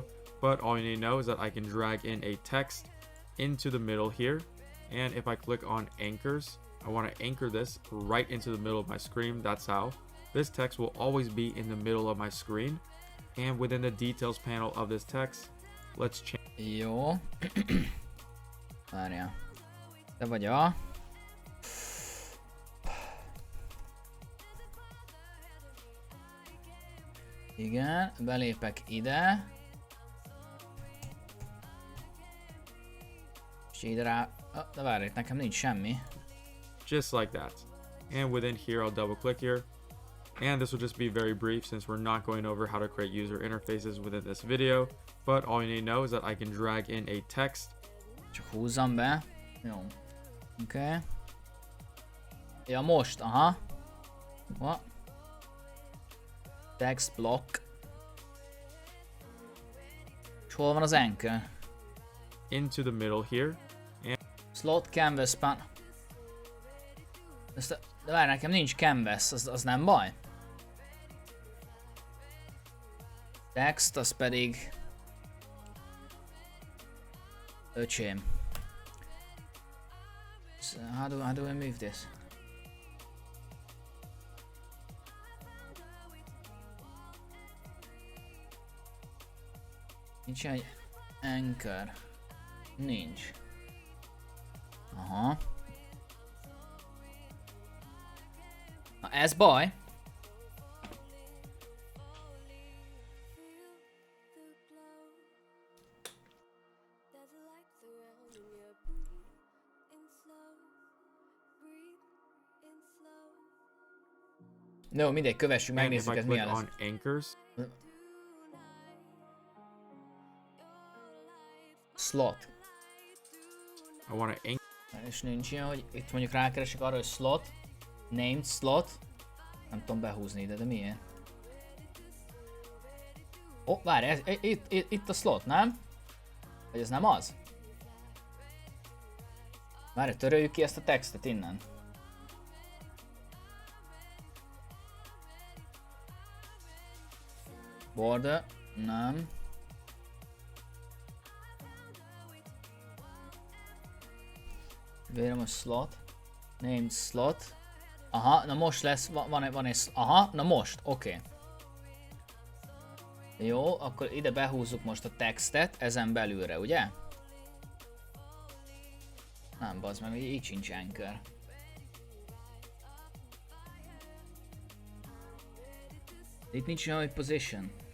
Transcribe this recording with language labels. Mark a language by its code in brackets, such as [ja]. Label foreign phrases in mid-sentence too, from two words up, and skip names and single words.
[en] But all you need to know is that I can drag in a text into the middle here. And if I click on anchors, I want to anchor this right into the middle of my screen. That's how. This text will always be in the middle of my screen. And within the details panel of this text, let's change. [hu] Jó. Várjál. Te vagy a... Igen, belépek ide. És ide rá... De várj, itt nekem nincs semmi. [en] Just like that. And within here, I'll double click here. And this will just be very brief since we're not going over how to create user interfaces within this video. But all you need to know is that I can drag in a text. [hu] Csak húzzam be. Jó. Oké. Okay. Ja, most, [en] aha. What? Text block. [hu] És hol van az anchor? [en] Into the middle here. And Slot canvas pan. [hu] De várj, nekem nincs canvas, az nem baj. Text, az pedig... Öcsém. [en] So how do I move this? [hu] Nincs egy anchor. Nincs. Aha. Na ez baj. No, mindegy, kövessük, megnézzük, ez milyen lesz. Anchors. Slot. [en] I want to anchor. [hu] És nincs ilyen, hogy itt mondjuk rákeresek arra, hogy slot. [en] Named slot. [hu] Nem tudom behúzni ide, de milyen? Ó, várj, itt a slot, nem? Vagy ez nem az? Várj, töröljük ki ezt a textet innen. Border, nem. Vérem a slot. [en] Named slot. [hu] Aha, na most lesz, van egy, aha, na most, oké. Jó, akkor ide behúzzuk most a textet, ezen belülre, ugye? Nem, bazd meg, így sincs anchor. Itt nincs olyan, hogy position.